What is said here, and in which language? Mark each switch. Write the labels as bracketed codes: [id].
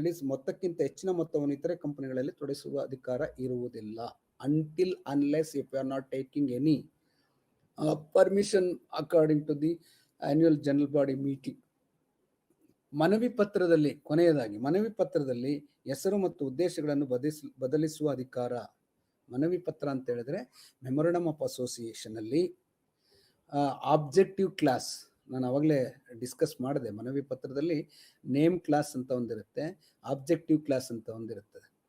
[kn] ಮೊತ್ತಕ್ಕಿಂತ ಹೆಚ್ಚಿನ ಮೊತ್ತವನ್ನು ಇತರೆ ಕಂಪನಿಗಳಲ್ಲಿ ತೊಡಗಿಸುವ ಅಧಿಕಾರ ಇರುವುದಿಲ್ಲ. [en] until unless if you are not taking any permission according to the annual general body meeting. [kn] ಮನವಿ ಪತ್ರದಲ್ಲಿ, ಕೊನೆಯದಾಗಿ ಮನವಿ ಪತ್ರದಲ್ಲಿ ಹೆಸರು ಮತ್ತು ಉದ್ದೇಶಗಳನ್ನು ಬದಲಿಸುವ ಅಧಿಕಾರ. ಮನವಿ ಪತ್ರ ಅಂತ ಹೇಳಿದ್ರೆ ಮೆಮೊರಂಡಮ್ ಆಫ್ ಅಸೋಸಿಯೇಷನ್ ಅಲ್ಲಿ ಆಬ್ಜೆಕ್ಟಿವ್ ಕ್ಲಾಸ್, ನಾನು ಅವಾಗಲೇ ಡಿಸ್ಕಸ್ ಮಾಡಿದೆ. ಮನವಿ ಪತ್ರದಲ್ಲಿ ನೇಮ್ ಕ್ಲಾಸ್ ಅಂತ ಒಂದಿರುತ್ತೆ, ಆಬ್ಜೆಕ್ಟಿವ್ ಕ್ಲಾಸ್ ಅಂತ ಒಂದಿರುತ್ತದೆ.